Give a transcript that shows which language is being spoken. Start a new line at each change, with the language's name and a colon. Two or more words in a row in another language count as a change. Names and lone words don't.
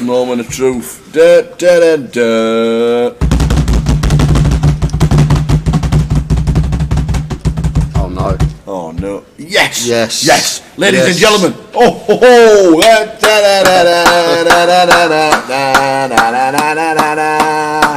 English: Moment of truth. Da, da, da, da. Oh no. Oh no. Yes! Yes. Yes! Ladies Yes. and gentlemen. Oh ho ho! Da, da, da, da, da, da, da, da, da, da, da, da, da.